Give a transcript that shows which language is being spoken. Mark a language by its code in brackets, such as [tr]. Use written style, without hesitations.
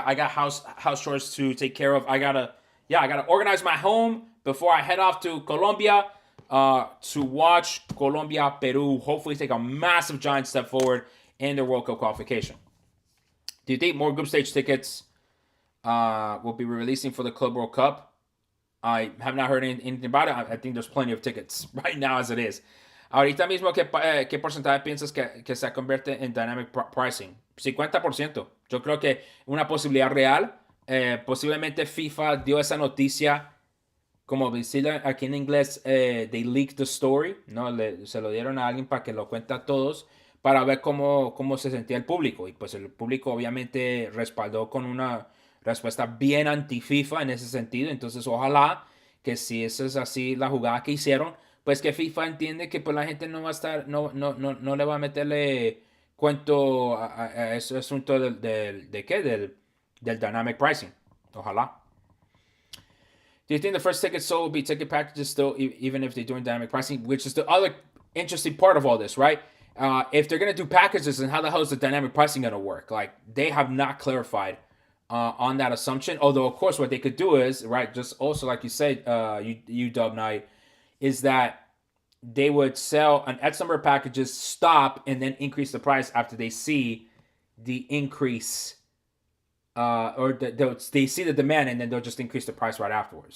[en] I got house chores to take care of. I gotta organize my home before I head off to Colombia to watch Colombia, Peru, hopefully take a massive, giant step forward in their World Cup qualification. Do you think more group stage tickets will be releasing for the Club World Cup? I have not heard anything about it. I think there's plenty of tickets right now as it is. [es] Ahorita mismo, ¿qué porcentaje piensas que se convierte en dynamic pricing? 50%. Yo creo que una posibilidad real. Posiblemente FIFA dio esa noticia, como decirlo aquí en inglés, [en] they leaked the story, [es] ¿no? Se lo dieron a alguien para que lo cuente a todos, para ver cómo se sentía el público. Y pues el público obviamente respaldó con una respuesta bien anti-FIFA en ese sentido. Entonces ojalá que si esa es así la jugada que hicieron, pues que FIFA entiende que pues la gente no va a estar, no le va a meterle cuento a ese asunto del dynamic pricing. Ojalá. [en] Do you think the first ticket sold will be ticket packages still, even if they're doing dynamic pricing? Which is the other interesting part of all this, right? if they're going to do packages, then how the hell is the dynamic pricing going to work? Like, they have not clarified on that assumption. Although, of course, what they could do is, right, just also like you said, you Dub Knight, is that they would sell an X number of packages, stop, and then increase the price after they see the increase, they see the demand, and then they'll just increase the price right afterwards.